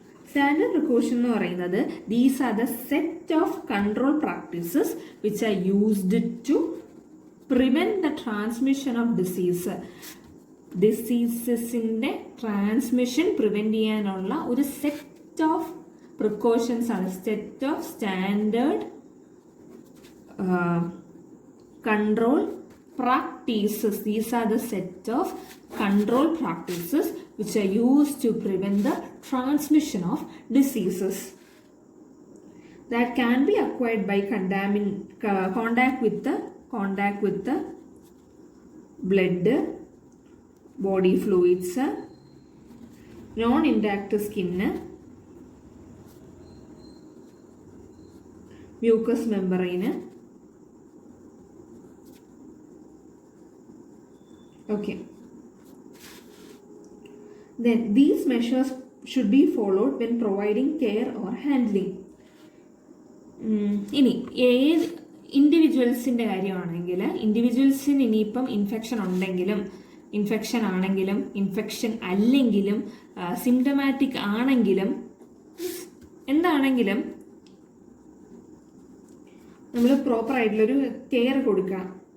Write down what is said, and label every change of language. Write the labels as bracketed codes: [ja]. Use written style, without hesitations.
[en] standard precaution [ml] എന്ന് പറയുന്നത് [en] These are the set of control practices which are used to prevent the transmission of disease. [ml] ഡിസീസസിൻ്റെ transmission prevent ചെയ്യാനുള്ള ഒരു set of precautions ആണ്, [en] Set of standard control practices. These are the set of control practices which are used to prevent the transmission of diseases that can be acquired by contact with the blood, body fluids, non-intact skin, mucous membrane. Okay. Then these measures should be followed when providing care or handling. [ml] ഇനി ഏത് ഇൻഡിവിജ്വൽസിൻ്റെ കാര്യമാണെങ്കിൽ ഇൻഡിവിജ്വൽസിന് ഇനിയിപ്പം infection ഉണ്ടെങ്കിലും infection ആണെങ്കിലും infection അല്ലെങ്കിലും symptomatic ആണെങ്കിലും എന്താണെങ്കിലും നമ്മൾ പ്രോപ്പറായിട്ടുള്ളൊരു കെയർ കൊടുക്കണം.